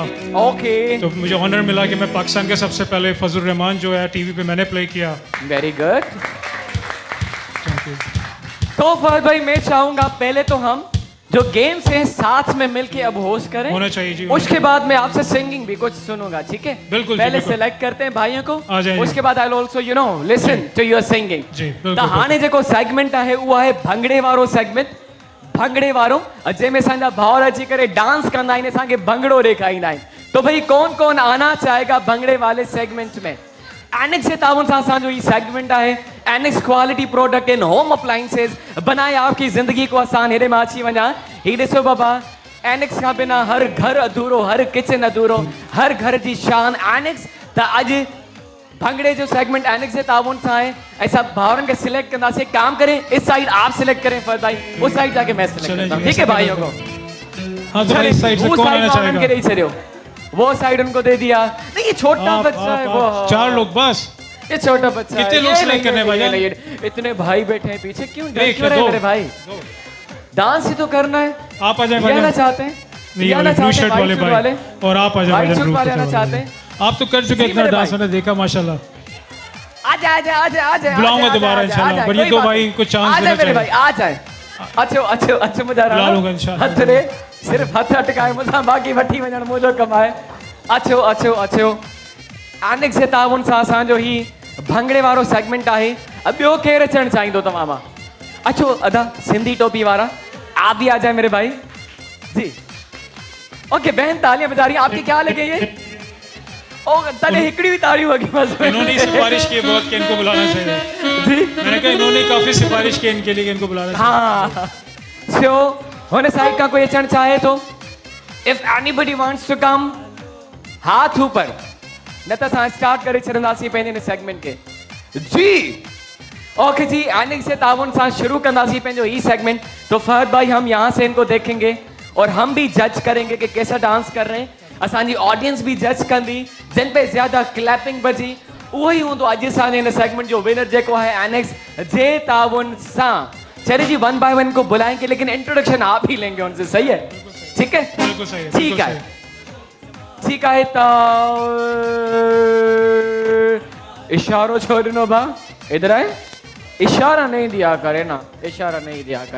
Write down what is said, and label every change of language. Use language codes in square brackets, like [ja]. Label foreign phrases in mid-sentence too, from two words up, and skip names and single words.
[hi] तो मुझे ऑनर मिला कि मैं पाकिस्तान के सबसे पहले फजल रहमान जो है टीवी पे मैंने प्ले किया। [en] Very good. [hi] तो फहद भाई मैं चाहूंगा पहले तो हम जो गेम्स हैं साथ में मिलके अब होस्ट करें। होना चाहिए जी। उसके बाद मैं आपसे सिंगिंग भी कुछ सुनूंगा, ठीक है? बिल्कुल। पहले सिलेक्ट करते हैं भाइयों को, आ जाइए। उसके बाद [en] I will also you know listen to your singing. [hi] जी [sd] त [hi] बिल्कुल। [sd] हाणे जेको सेगमेंट है वो है भंगड़े वारो सेगमेंट। भंगड़े वारो जंहिंमें असांजा भाउर अची करे डांस कंदा आहिनि, असांखे भंगड़ो ॾेखारींदा आहिनि। [hi] तो भाई कौन कौन आना चाहेगा भंगड़े वाले सेगमेंट में? [sd] एनेक्स जे ताउन सां असांजो ये सेगमेंट है। [hi] एनेक्स [en] quality product in home appliances [hi] बनाए आपकी जिंदगी को आसान। [sd] हेॾे मां अची वञा, ही ॾिसो बाबा, एनेक्स खां बिना हर घर अधूरो, हर किचन अधूरो, हर घर जी शान एनेक्स। त अॼु भंगड़े जो सेगमेंट एनेक्स जे ताउन सां है। [hi] ऐसा भावरन के सिलेक्ट करना। एक काम करें, इस साइड आप सिलेक्ट करें फहद भाई, उस साइड जाके मैं सिलेक्ट करता हूं, ठीक है भाइयों को? हाँ तो इस साइड से कौन आना चाहेगा? वो साइड उनको दे दिया। नहीं ये छोटा बच्चा है वो। 4 लोग बस। ये छोटा बच्चा है। कितने लोग सिलेक्ट करने भाईजान? इतने भाई बैठे हैं पीछे, क्यों डर क्यों रहे मेरे भाई? डांस ही तो करना है। आप आ जाए भाई। आना चाहते हैं? नहीं वाले ब्लू शर्ट वाले भाई, और आप आ जाए ब्लू वाले आना चाहते हैं? आप तो कर चुके इतना डांस, मैंने देखा माशाल्लाह। आजा आजा आजा आजा। बुलाऊंगा दोबारा इंशाल्लाह, पर ये 2 भाई को चांस देना चाहिए। भाई आ जाए। [sd] अच्छो अच्छो अच्छो [hi] मुझे बुला लूंगा इंशाल्लाह। [sd] हथ रे, सिर्फ हथ अटकाए मुझा, बाकी वठी वञण मुझो कमाए। अच्छो अच्छो अच्छो। एनेक्स जे ताउन सां असांजो ही भंगड़े वारो सेगमेंट है। अब ॿियो केरु अचणु चाहींदो तव्हां मां? अच्छो अदा [hi] सिंधी टोपी वाला आप भी आ जाए मेरे भाई जी। ओके बहन तालियां बजा रही हैं, आपकी क्या लगे ये? [sd] ओ तने हिकड़ी भी ताड़ी होगी बस। [hi] इन्होंने सिफारिश की बहुत कि इनको बुलाना चाहिए जी। मैंने कहा इन्होंने काफी सिफारिश की इनके लिए कि इनको बुलाना चाहिए। हाँ सो होने साइड का कोई अचणु चाहे तो [en] if anybody wants to come [hi] हाथ ऊपर, [sd] न त असां स्टार्ट करे छॾंदासीं पंहिंजे सेगमेंट के जी। ओके जी, एनेक्स से ताउन सां शुरू कंदासीं पंहिंजो ही सेगमेंट। [hi] तो फहद भाई हम यहाँ से इनको देखेंगे और हम भी जज करेंगे कि कैसा डांस कर रहे हैं। [sd] असांजी ऑडियंस भी जज कंदी, जिन पे ज्यादा क्लैपिंग बजी वो ही हूंदो अॼु असांजे हिन सेगमेंट जो विनर जेको है एनेक्स जे ताउन सां। [hi] चलिए जी 1 बाय 1 को बुलाएंगे, लेकिन इंट्रोडक्शन आप ही लेंगे उनसे, सही है? ठीक है बिल्कुल सही है। ठीक है ठीक है। [sd] तो इशारो छोड़नो बा, [hi] इधर आए। इशारा नहीं दिया करे ना, इशारा नहीं दिया करे।